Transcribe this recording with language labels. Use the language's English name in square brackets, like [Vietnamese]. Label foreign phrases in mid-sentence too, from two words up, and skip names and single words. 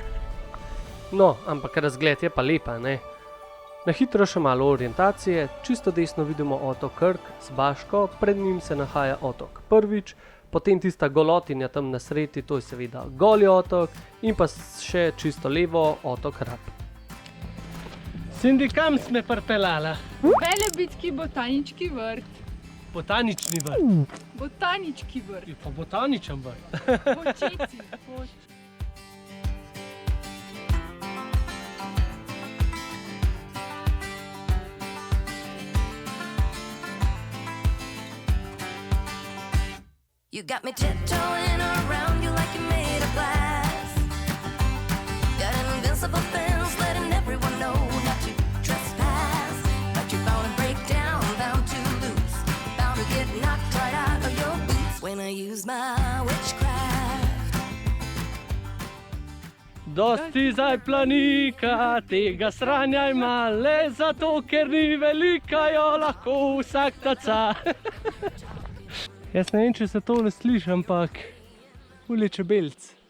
[Slovenian] No, ampak razgled je pa lepa, ne? Na hitro še malo orientacije, čisto desno vidimo otok Krk z Baško, pred njim se nahaja otok Prvič, potem tista golotinja tam na sredi, to je seveda Goli otok in pa še čisto levo otok Rab. Cindy, kam sme pripeljala? [Croatian] Velebitski botanički vrt. [Slovenian] Botanični vrt. [Croatian] Botanički vrt. [Slovenian] Je pa botaničen vrt. [Croatian] Počeci. [English] You got me tiptoeing around you like you're made of glass. Got an invincible fence letting everyone know not to trespass. But you're bound to break down, bound to lose, bound to get knocked right out of your boots when I use my witchcraft. [Slovenian] Dosti zdaj planika, tega sranja ima le zato, ker ni velika, jo lahko vsak taca. Jaz ne vem, če se tole sliši, ampak ule čebelc.